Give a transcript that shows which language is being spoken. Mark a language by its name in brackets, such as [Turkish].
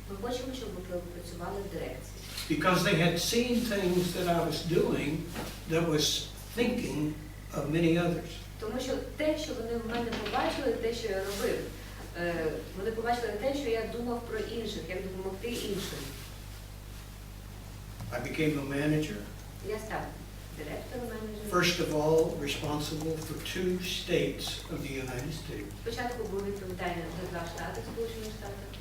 [Ukrainian] Ми хочемо, щоб ви працювали в дирекції. [English] Because they had seen things that I was doing that was thinking of many others. [Ukrainian] Тому що те, що вони в мене побачили, те, що я робив, вони побачили те, що я думав про інших, як допомогти іншим. [English] I became a manager. [Ukrainian] Я став директором, менеджером. [English] First of all, responsible for 2 states of the United States, [Ukrainian] Спочатку був відповідальним за 2 штати, Сполучені Штати,